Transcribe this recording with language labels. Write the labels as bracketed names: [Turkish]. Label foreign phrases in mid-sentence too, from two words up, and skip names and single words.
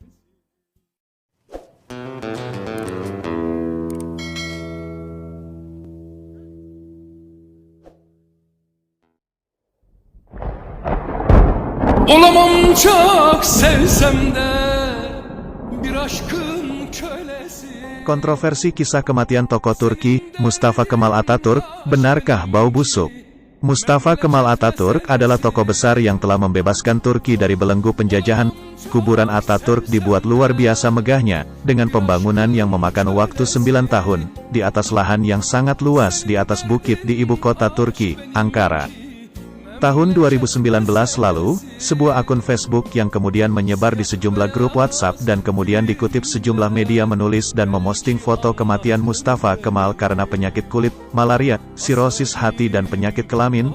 [Turkish] Olamam çok sevsem de bir aşkın kölesi. [Indonesian] Kontroversi kisah kematian tokoh Turki, Mustafa Kemal Atatürk, benarkah bau busuk? Mustafa Kemal Atatürk adalah tokoh besar yang telah membebaskan Turki dari belenggu penjajahan. Kuburan Atatürk dibuat luar biasa megahnya, dengan pembangunan yang memakan waktu 9 tahun, di atas lahan yang sangat luas di atas bukit di ibu kota Turki, Ankara. Tahun 2019 lalu, sebuah akun Facebook yang kemudian menyebar di sejumlah grup WhatsApp dan kemudian dikutip sejumlah media menulis dan memosting foto kematian Mustafa Kemal karena penyakit kulit, malaria, sirosis hati dan penyakit kelamin.